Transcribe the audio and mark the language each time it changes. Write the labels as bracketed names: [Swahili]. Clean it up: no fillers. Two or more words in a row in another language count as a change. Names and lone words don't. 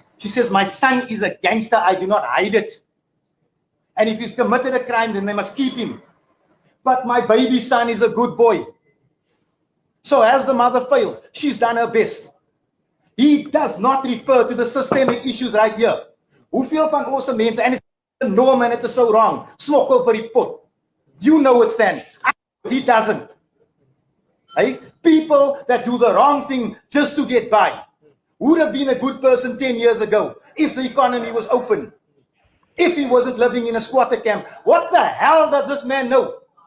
[English] She says, my son is a gangster. I do not hide it. And if he's committed a crime, then they must keep him. But my baby son is a good boy. So has the mother failed? She's done her best. He does not refer to the systemic issues right here. [Afrikaans] Hoeveel van ons mense, [English] and it's a norm and it is so wrong, [Afrikaans] smokkel vir die pot. [English] You know it, Stan. He doesn't. Hey? People that do the wrong thing just to get by would have been a good person 10 years ago if the economy was open. If he wasn't living in a squatter camp. What the hell does this man know?